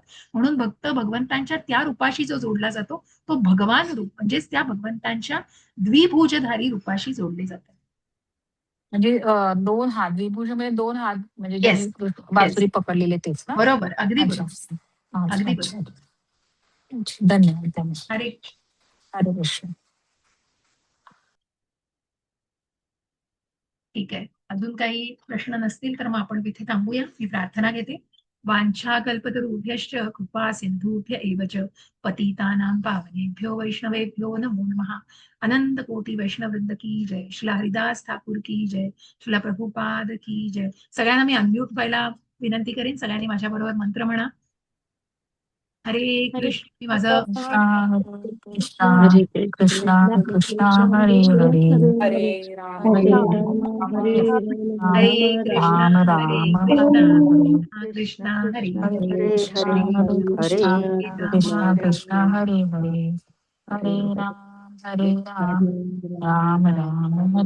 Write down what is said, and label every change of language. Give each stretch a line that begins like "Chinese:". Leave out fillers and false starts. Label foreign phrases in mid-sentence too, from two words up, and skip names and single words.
Marathi: म्हणून भक्त भगवंतांच्या त्या रूपाशी जो जोडला जातो तो भगवान रूप, म्हणजेच त्या भगवंतांच्या द्विभुजधारी रूपाशी जोडले जातात. म्हणजे 2 हात द्विभुज म्हणजे 2 हात म्हणजे Yes. ज्यांनी बासुरी पकडलेले तेच ना? बरोबर, अगदी अच्छा. बरोबर. अच्छा, अगदी अच्छा. बरोबर. अच्छा. धन्यवाद धन्यवाद. अरे हरे कृष्ण. ठीक आहे, अजून काही प्रश्न नसतील तर मग आपण तिथे थांबूया. मी प्रार्थना घेते.
Sanskrit: वांछा कल्पतरुभ्यश्च कृपा सिंधुभ्य एव च पतितानां पावनेभ्यो वैष्णवेभ्यो नमो नमः.
Hindi: अनंत कोटी वैष्णववृंद की जय. श्रीला हरिदास ठाकूर की जय. श्रीला प्रभुपाद की जय.
Marathi: सगळ्यांना मी अनम्यूट व्हायला विनंती करेन. सगळ्यांनी माझ्याबरोबर मंत्र म्हणा. हरे कृष्ण. मी माझं
Sanskrit: कृष्णा कृष्णा कृष्णा हरे हरे हरे राम हरे राम राम हरे हरे राम कृष्णा राम हरे राम कृष्णा हरे कृष्णा हरे हरे हरे. कृष्णा कृष्णा कृष्णा हरे हरे हरे राम राम राम हरे हरे